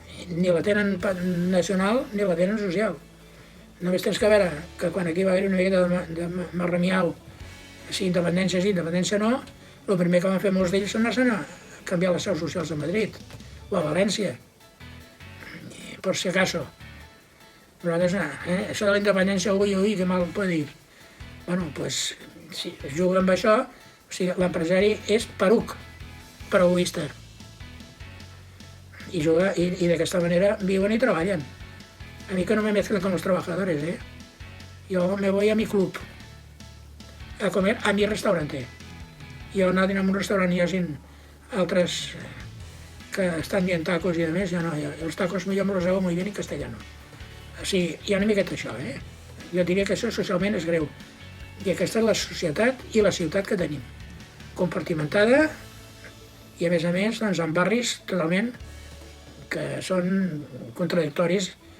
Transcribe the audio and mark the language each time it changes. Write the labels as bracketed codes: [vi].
[ca] Ni la tenen nacional ni la tenen social. Només tens que veure que quan aquí va haver una miqueta de marramiau, si independència sí, independència no, el primer que van fer molts d'ells són a canviar les seus socials a Madrid o a València, per si acaso. Nosaltres, això de la independència, ui, que mal pot dir. Bueno, doncs, si es juga amb això, o sigui, l'empresari és peruc, però egoista. [es] Y de esta manera viven y trabajan. A mí que no me mezclen con los trabajadores, ¿eh? Yo me voy a mi club a comer a mi restaurante. [ca] Jo anar a dinar en un restaurant i hi hagi altres que estan dient tacos i demés, jo no. Els tacos jo [es] me los hago muy bien en castellano. [ca] O sigui, hi ha una miqueta això, eh? Jo diria que això socialment és greu. I aquesta és la societat i la ciutat que tenim. Compartimentada i, a més, doncs, en barris totalment que són contradictoris